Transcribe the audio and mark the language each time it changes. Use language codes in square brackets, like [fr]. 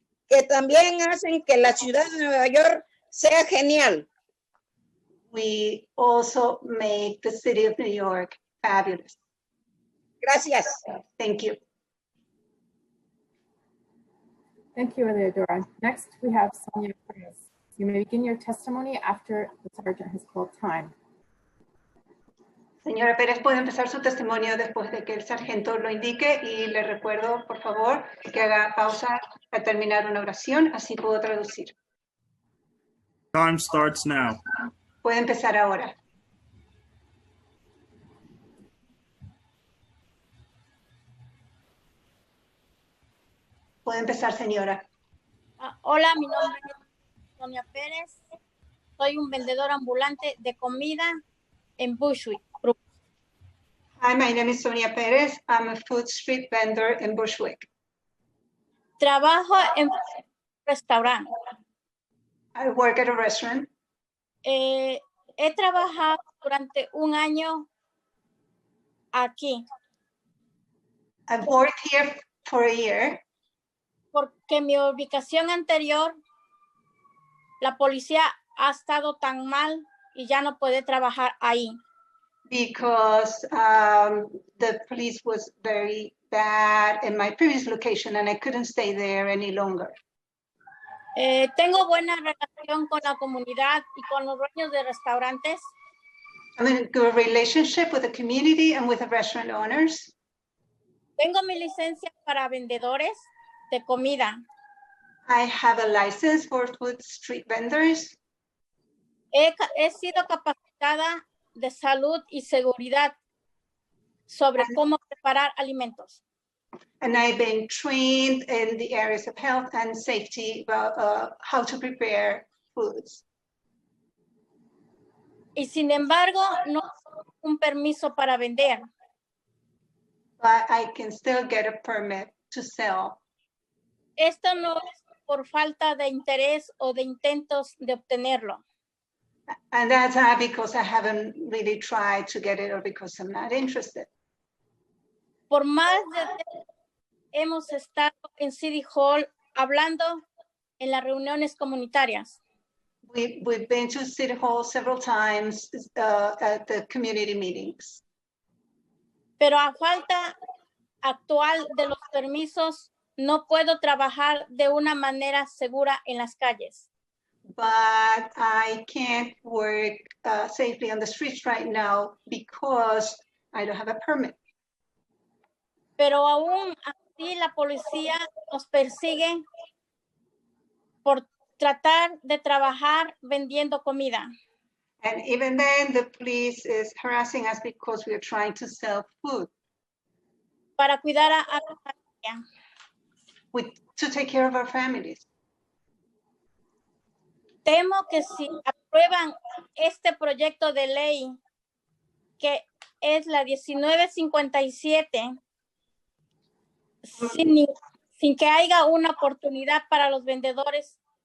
[es] Que también hacen que la ciudad de Nueva York sea genial. [en] We also make the city of New York fabulous. [es] Gracias. [en] Thank you. Thank you, Eleodora. Next, we have Sonia Perez. You may begin your testimony after the sergeant has called time. [es] Señora Pérez, puede empezar su testimonio después de que el sargento lo indique y le recuerdo, por favor, que haga pausa al terminar una oración, así puedo traducir. [en] Time starts now. [es] Puede empezar ahora. Puede empezar, señora. Hola, mi nombre es Sonia Pérez. Soy un vendedor ambulante de comida en Bushwick. [en] Hi, my name is Sonia Pérez. I'm a food street vendor in Bushwick. [es] Trabajo en un restaurante. [en] I work at a restaurant. [es] He trabajado durante un año aquí. [en] I've worked here for a year. [es] Porque mi ubicación anterior, la policía ha estado tan mal y ya no puede trabajar ahí. [en] Because the police was very bad in my previous location and I couldn't stay there any longer. [es] Tengo buena relación con la comunidad y con los dueños de restaurantes. [en] I'm in a good relationship with the community and with the restaurant owners. [es] Tengo mi licencia para vendedores de comida. [en] I have a license for food street vendors. [es] He sido capacitada de salud y seguridad sobre cómo preparar alimentos. [en] And I've been trained in the areas of health and safety about how to prepare foods. [es] Y sin embargo, no tengo un permiso para vender. [en] But I can still get a permit to sell. [es] Esto no es por falta de interés o de intentos de obtenerlo. [en] And that's not because I haven't really tried to get it or because I'm not interested. [es] Por más de hemos estado en City Hall hablando en las reuniones comunitarias. [en] We've been to City Hall several times at the community meetings. [es] Pero a falta actual de los permisos, no puedo trabajar de una manera segura en las calles. [en] but I can't work safely on the streets right now because I don't have a permit. [es] Pero aún así la policía nos persigue por tratar de trabajar vendiendo comida. [en] And even then, the police is harassing us because we are trying to sell food. [es] Para cuidar a la familia. [en] To take care of our families. [es] Temo que si aprueban este proyecto de ley, que es la 1957, sin que haya una oportunidad para los vendedores.